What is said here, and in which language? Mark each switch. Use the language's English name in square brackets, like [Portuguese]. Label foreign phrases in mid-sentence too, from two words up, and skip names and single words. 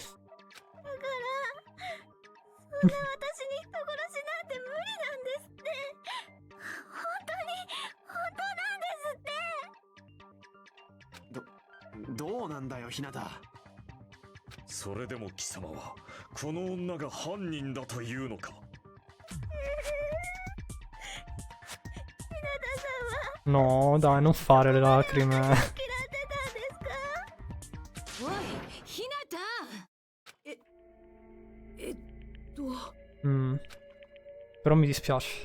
[Japanese] Doうなんだよ、ひなた。それでも貴様はこの女が犯人だというのか。 [Italian] No, dai, non fare le lacrime. Però mi dispiace.